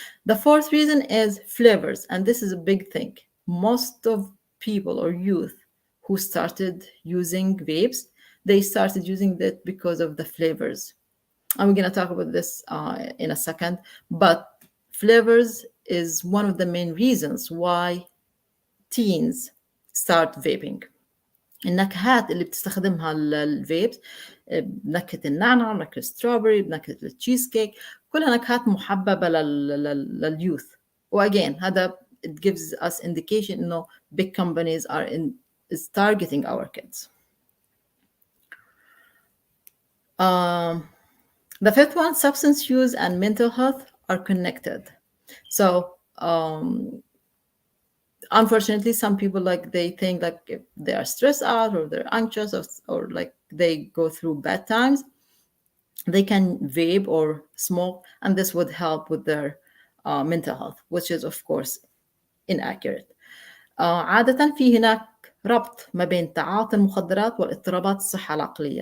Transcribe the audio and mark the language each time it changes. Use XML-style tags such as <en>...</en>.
<en>The fourth reason is flavors, and this is a big thing. Most of people or youth who started using vapes, they started using that because of the flavors. I'm going to talk about this in a second, but flavors is one of the main reasons why teens start vaping.</en> <ar>النكهات اللي بتستخدمها الفيبس، بنكهة النعناع، بنكهة الستروبري، بنكهة التشيز كيك، كلها نكهات محببة لليوث. وأجين هذا</ar> <en>it gives us indication</en> <ar>إنه</ar> <en>big companies is targeting our kids. The fifth one, substance use and mental health are connected. So unfortunately, some people they think like if they are stressed out or they're anxious or like they go through bad times, they can vape or smoke, and this would help with their mental health, which is of course inaccurate.</en> <ar>عادة في هناك ربط ما بين تعاطي المخدرات واضطرابات الصحة العقلية.</ar>